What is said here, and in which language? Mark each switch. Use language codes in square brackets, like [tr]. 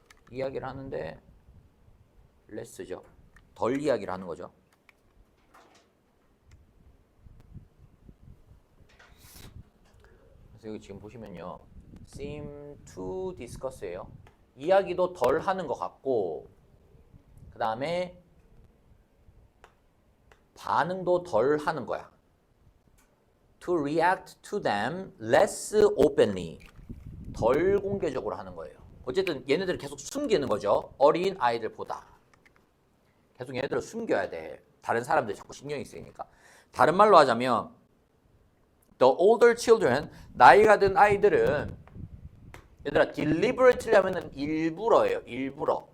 [ko] 이야기를 하는데 less죠. 덜 이야기를 하는 거죠. 그래서 여기 지금 보시면요. [en] seem to discuss [ko] 예요. 이야기도 덜 하는 것 같고 그 다음에 반응도 덜 하는 거야. [en] To react to them less openly. [ko] 덜 공개적으로 하는 거예요. 어쨌든 얘네들을 계속 숨기는 거죠. 어린 아이들보다. 계속 얘네들을 숨겨야 돼. 다른 사람들 자꾸 신경이 쓰이니까. 다른 말로 하자면 [en] The older children, [ko] 나이가 든 아이들은 얘들아 deliberately 하면은 일부러예요. 일부러.